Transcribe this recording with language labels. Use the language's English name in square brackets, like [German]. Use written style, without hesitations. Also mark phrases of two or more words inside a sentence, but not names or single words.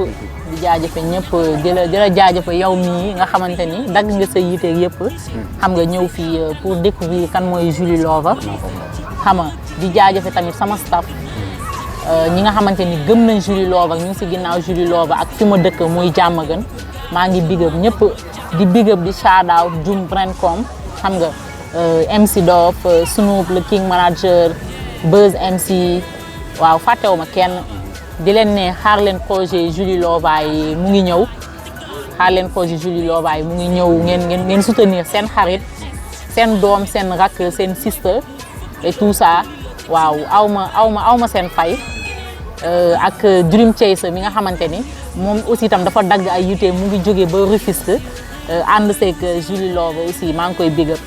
[Wolof] di jaajëfe ñëpp di la jaajëfe yow mii nga xamante ni dagg nga sa yite yëpp xam nga ñëw fii [French] pour découvrir [Wolof] kan mooy Julie Lover xam nga di jaajëfe tamit sama staff ñi nga xamante ni gëm nañ Julie Lover ñu ngi si ginnaaw Julie Lover ak fi ma dëkk muy Diamaguène maa ngi [English] big up [Wolof] ñëpp di [English] big up [Wolof] di shout out Dioum Braincom xam nga MC Dof Snoop le King Manager Buzz MC waaw fàttewuma kenn di leen ne xaar leen projet Julie Lover yi mu ngi ñëw xaar leen projet Julie Lover yi mu ngi ñëw ngeen soutenir seen xarit seen doom seen rakk seen sister [French] et tout ça [Wolof] waaw awma seen fay ak Dream Chaser mi nga xamante ni moom aussi itam dafa dagg ay yite mu ngi jógee ba Rufisque ànd seeg Julie Love aussi maa ngi koy [English] big up.